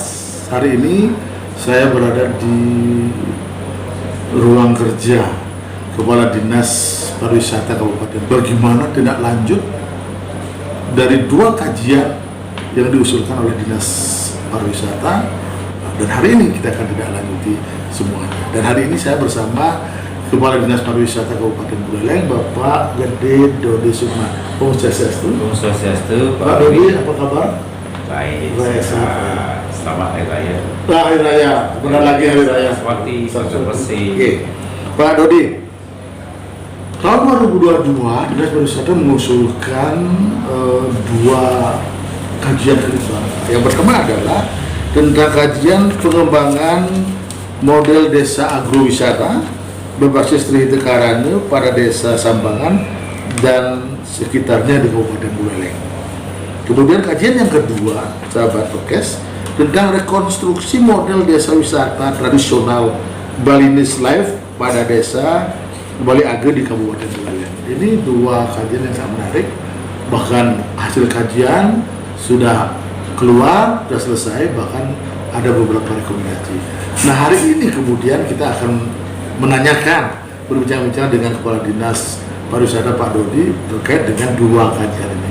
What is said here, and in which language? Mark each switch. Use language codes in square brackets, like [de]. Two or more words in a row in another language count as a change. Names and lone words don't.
[id] Hari ini saya berada di ruang kerja Kepala Dinas Pariwisata Kabupaten. Bagaimana tindak lanjut dari dua kajian yang diusulkan oleh Dinas Pariwisata, dan hari ini kita akan tindak lanjuti semuanya. Dan hari ini saya bersama Kepala Dinas Pariwisata Kabupaten Buleleng, Bapak Gede Dodi Sukma. [ban] Om Swastiastu. Om Swastiastu. [id] Pak Dodi, apa kabar? Baik. Selamat Hari Raya. Hari Raya, benar lagi Hari Raya. Seperti bersih. Oke, Pak Dodi. Tahun 2022 Dinas Pariwisata mengusulkan dua kajian kerjasama. Yang pertama adalah tentang kajian pengembangan model desa agrowisata berbasis Trihite Karana pada desa Sambangan dan sekitarnya di Kabupaten Buleleng. Kemudian kajian yang kedua, sahabat podcast, tentang rekonstruksi model desa wisata tradisional [en] Balinese Life [id] pada desa Bali Age di Kabupaten Buleleng. Ini dua kajian yang sangat menarik. Bahkan hasil kajian sudah keluar, sudah selesai, bahkan ada beberapa rekomendasi. Nah, hari ini kemudian kita akan menanyakan, berbincang-bincang dengan Kepala Dinas Pariwisata Pak Dodi terkait dengan dua kajian ini.